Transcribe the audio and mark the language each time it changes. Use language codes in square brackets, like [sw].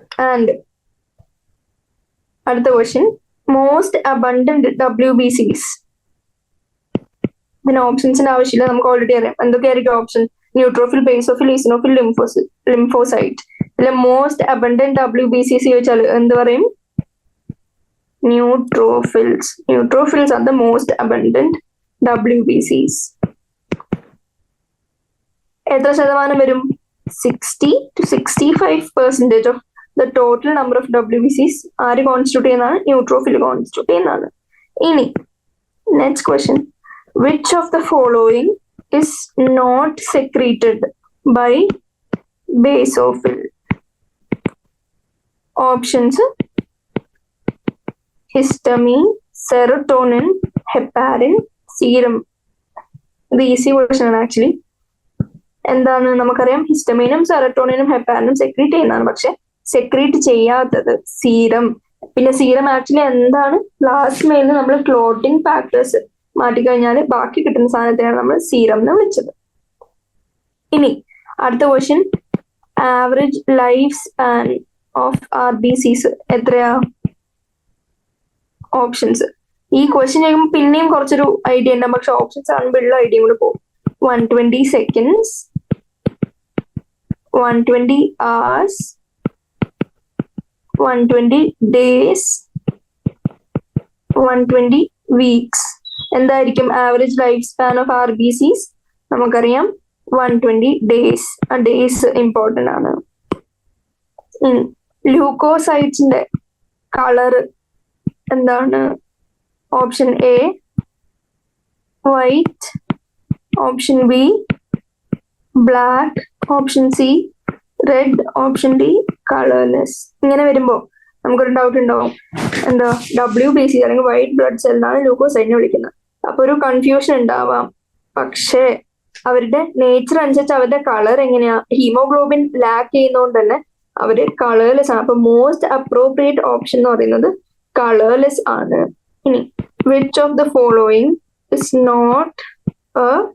[ml] And അടുത്ത question, most abundant WBCs. ഇതിന് ഓപ്ഷൻസിന്റെ ആവശ്യമില്ല, നമുക്ക് ഓൾറെഡി അറിയാം. എന്തൊക്കെയായിരിക്കും option? Neutrophil, basophil, eosinophil, lymphocyte. ഇതിലെ മോസ്റ്റ് അബണ്ടന്റ് WBCs ചോദിച്ചാൽ എന്ത് പറയും? [en] Neutrophils. Neutrophils are the most abundant WBCs. [ml] എത്ര ശതമാനം വരും? [en] 60 to 65% of the total number of WBCs [ml] ആര് കോൺസ്റ്റിറ്റ്യൂട്ട് ചെയ്യുന്നതാണ്? ന്യൂട്രോഫിൽ കോൺസ്റ്റിറ്റ്യൂട്ട് ചെയ്യുന്നതാണ്. ഇനി next question, [en] which of the following is not secreted by basophil? [ml] Options histamine, serotonin, heparin, സീരം. ഇത് easy question ആണ് actually. എന്താണ്? നമുക്കറിയാം ഹിസ്റ്റമീനും സെറോട്ടോണിനും ഹെപ്പാരിനും സെക്രീറ്റ് ചെയ്യുന്നതാണ്, പക്ഷെ സെക്രീറ്റ് ചെയ്യാത്തത് സീരം. പിന്നെ സീരം ആക്ച്വലി എന്താണ്? പ്ലാസ്മയിൽ നമ്മൾ ക്ലോട്ടിംഗ് ഫാക്ടേഴ്സ് മാറ്റിക്കഴിഞ്ഞാൽ ബാക്കി കിട്ടുന്ന സാധനത്തെയാണ് നമ്മൾ സീരം എന്ന് വിളിച്ചത്. ഇനി അടുത്ത question, average life span of RBCs എത്രയാ? ഓപ്ഷൻസ്. ഈ ക്വസ്റ്റ്യൻ ചെയ്യുമ്പോൾ പിന്നെയും കുറച്ചൊരു ഐഡിയ ഉണ്ടാവും, പക്ഷെ ഓപ്ഷൻസ് ആകുമ്പോൾ ഉള്ള ഐഡിയ കൂടെ പോകും. [en] 120 seconds, 120 hours, 120 days, 120 weeks. [ml] എന്തായിരിക്കും average life span of RBCs? നമുക്കറിയാം 120 ഡേയ്സ്. ആ ഡേയ്സ് ഇമ്പോർട്ടൻ്റ് ആണ്. ല്യൂക്കോസൈറ്റ്സിന്റെ കളർ എന്താണ്? Option A white, option B black, option C red, option D colourless. ഇങ്ങനെ വരുമ്പോ നമുക്കൊരു ഡൗട്ട് ഉണ്ടാവും, എന്താ WBC അല്ലെങ്കിൽ വൈറ്റ് ബ്ലഡ് സെൽ എന്നാണ് ല്യൂക്കോസൈറ്റിനെ വിളിക്കുന്നത്. അപ്പൊ ഒരു കൺഫ്യൂഷൻ ഉണ്ടാവാം. പക്ഷേ അവരുടെ നേച്ചർ അനുസരിച്ച് അവരുടെ കളർ എങ്ങനെയാ? ഹീമോഗ്ലോബിൻ ലാക്ക് ചെയ്യുന്നതുകൊണ്ട് തന്നെ അവര് കളർലെസ് ആണ്. അപ്പൊ മോസ്റ്റ് അപ്രോപ്രിയേറ്റ് ഓപ്ഷൻ എന്ന് പറയുന്നത് കളർലെസ് ആണ്. ഇനി [en] which of the following is not a